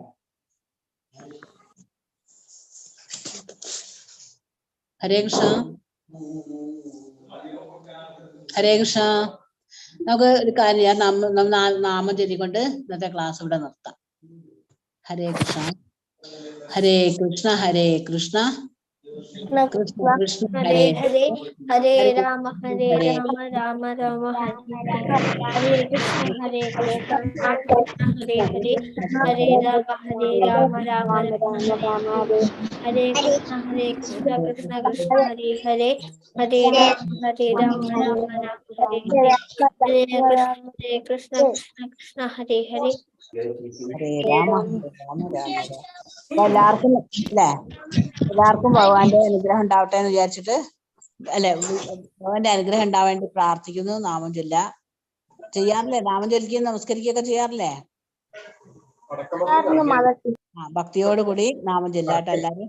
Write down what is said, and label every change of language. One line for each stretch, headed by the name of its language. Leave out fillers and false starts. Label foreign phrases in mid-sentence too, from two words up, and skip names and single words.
Sanskrit: ഹരേ കൃഷ്ണ. ഹരേ കൃഷ്ണ.
Malayalam: നമുക്ക് ഒരു കാര്യം ചെയ്യാം, നാമം ചൊല്ലിക്കൊണ്ട് ഇന്നത്തെ ക്ലാസ് ഇവിടെ നിർത്താം.
Sanskrit: ഹരേ കൃഷ്ണ. ഹരേ കൃഷ്ണ ഹരേ കൃഷ്ണ കൃഷ്ണ കൃഷ്ണ ഹരേ ഹരേ ഹരേ രാമ രാമ രാമ ഹരേ ഹരേ കൃഷ്ണ ഹരേ കൃഷ്ണ ഹരേ ഹരേ ഹരേ രാമ രാമ രാമ ഹരേ കൃഷ്ണ കൃഷ്ണ കൃഷ്ണ ഹരേ ഹരേ ഹരേ രാമ രാമ രാമ ഹരേ ഹരേ ഹരേ കൃഷ്ണ കൃഷ്ണ ഹരേ ഹരേ ഹരേ രാമ രാമ രാമ.
Malayalam: അപ്പൊ എല്ലാവർക്കും അല്ലേ, എല്ലാവർക്കും ഭഗവാന്റെ അനുഗ്രഹം ഉണ്ടാവട്ടെ എന്ന് വിചാരിച്ചിട്ട് അല്ലെ, ഭഗവാന്റെ അനുഗ്രഹം ഉണ്ടാവാൻ വേണ്ടി പ്രാർത്ഥിക്കുന്നു. നാമം ചെയ്യാറില്ലേ? നാമം ചൊല്ലിക്കുകയും നമസ്കരിക്കുകയൊക്കെ ചെയ്യാറില്ലേ? ഭക്തിയോടുകൂടി നാമം ചൊല്ലാട്ടെ എല്ലാരും.